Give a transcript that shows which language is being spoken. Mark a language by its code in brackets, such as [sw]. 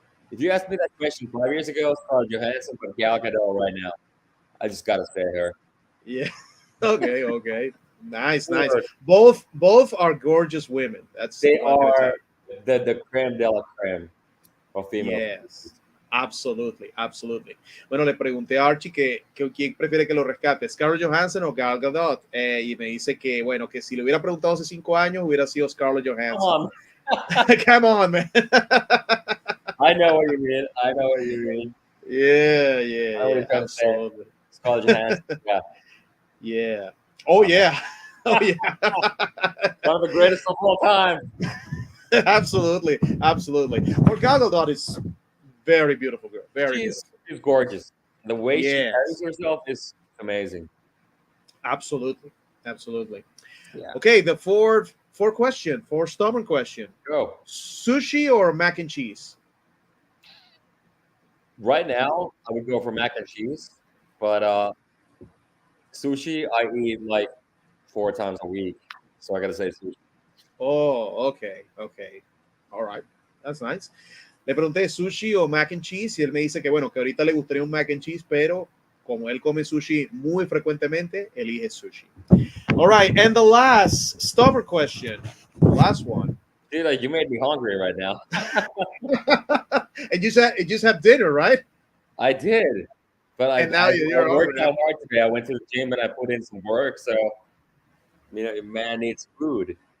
[en] If you asked me that question 5 years ago, Scarlett Johansson, but Gal Gadot right now, I just gotta say her. Yeah. Okay. Nice. Both are gorgeous women. They are the creme de la creme of female. Yes. Absolutely, absolutely. [es] Bueno, le pregunté a Archie que quién prefiere que lo rescate, Scarlett Johansson o Gal Gadot, y me dice que, bueno, que si le hubiera preguntado hace 5 años hubiera sido Scarlett Johansson. [en] Come on, man. I know what you mean. I know what you mean. Yeah, I yeah, know what yeah, you're trying to say. absolutely. Scarlett Johansson. Yeah. Yeah. Oh, yeah. Oh, yeah. One of the greatest of all time. Absolutely, absolutely. Well, Gal Gadot is very beautiful girl. Very beautiful. She's gorgeous. The way she Yes. carries herself is amazing. Absolutely, absolutely. Yeah. Okay, the fourth stubborn question. Go. Sushi or mac and cheese? Right now, I would go for mac and cheese, but sushi I eat like 4 times a week, so I gotta say sushi. Oh, okay, okay. All right. That's nice. [es] Le pregunté sushi o mac and cheese y él me dice que bueno, que ahorita le gustaría un mac and cheese, pero como él come sushi muy frecuentemente, elige sushi. [en] All right, and the last stubborn question, last one. Dude, like you made me hungry right now. And you just have dinner, right? I did, but And now you're I worked over out hard today. I went to the gym and I put in some work, so you know, man needs food.